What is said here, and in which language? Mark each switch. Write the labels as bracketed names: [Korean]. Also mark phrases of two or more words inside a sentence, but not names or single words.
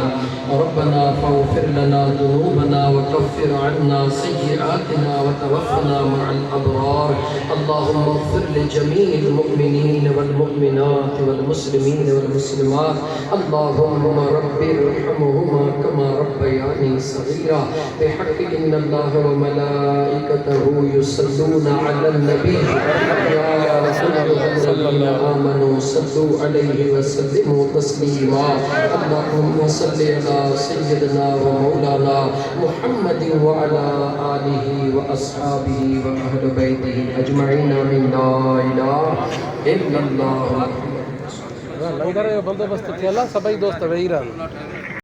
[Arabic] ربنا فاغفر لنا ذنوبنا وكفر عنا سيئاتنا وتوفنا مع الأبرار. اللهم اغفر لجميع المؤمنين والمؤمنات والمسلمين والمسلمات. اللهم رب ارحمهما كما ربياني صغيرا. بحق إن الله وملائكته يصلون على النبي يا أيها الذين آمنوا صلوا عليه وسلموا تسليما. اللهم صل على سيدنا ومولانا محمد وعلى آله وأصحابه وأهل بيته أجمعين. آمين لا إله إلا الله. [Sindhi] लंगर बंदोबस्त थियल सभई दोस्त वेही रहनि।